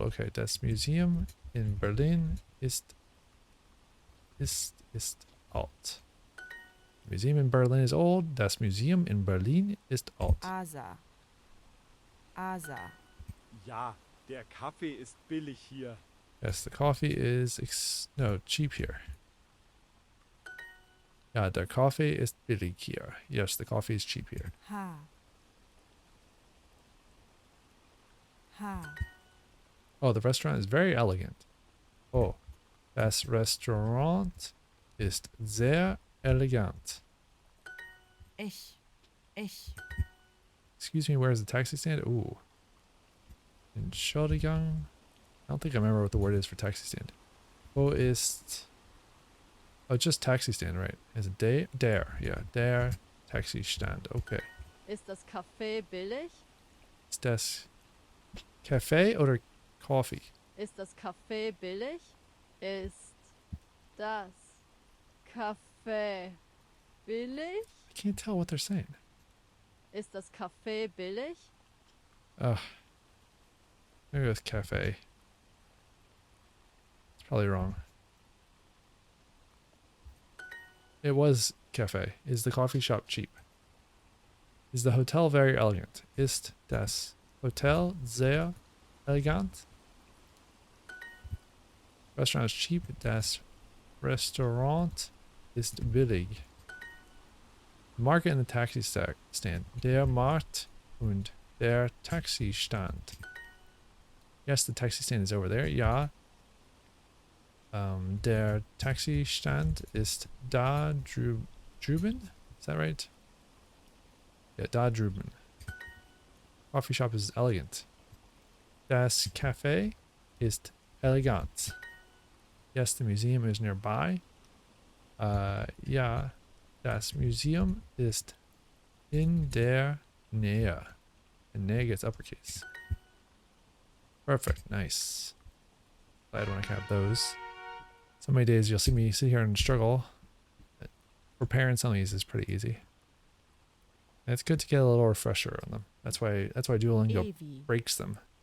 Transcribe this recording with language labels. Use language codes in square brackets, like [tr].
[de] Okay, das Museum in Berlin ist alt. [en] Museum in Berlin is old. [de] Das Museum in Berlin ist alt. Asa. Ja, der Kaffee ist billig hier. [en] Yes, the coffee is cheap here. [de] Ja, der Kaffee ist billig hier. [en] Yes, the coffee is cheap here. Ha. Oh, the restaurant is very elegant. [de] Oh, das Restaurant ist sehr elegant. Ich. [en] Excuse me, where's the taxi stand? Ooh. Entschuldigung. I don't think I remember what the word is for taxi stand. [de] Wo ist... [en] Oh, just taxi stand, right? Is it der? Yeah, der Taxi stand. Okay. [de] Ist das Kaffee billig? Ist das Kaffee oder Coffee? Ist das Kaffee billig? Ist das Kaffee billig? [en] I can't tell what they're saying. [de] Ist das Kaffee billig? [en] Ugh. Maybe it was cafe. It's probably wrong. It was cafe. Is the coffee shop cheap? Is the hotel very elegant? [de] Ist das Hotel sehr elegant? [en] Restaurant is cheap. [de] Das Restaurant ist billig. [en] Market and the taxi stand. [de] Der Markt und der Taxistand. [en] Yes, the taxi stand is over there. [de] Ja. Der Taxistand ist da drüben. [en] Is that right? Yeah, [de] da drüben. [en] Coffee shop is elegant. [de] Das Café ist elegant. [en] Yes, the museum is nearby. [de] Ja, das Museum ist in der Nähe. [en] And Nähe gets uppercase. Perfect, nice. Glad when I can have those. So many days you'll see me sit here and struggle. But preparing some of these is pretty easy. And it's good to get a little refresher on them. That's why Duolingo breaks them.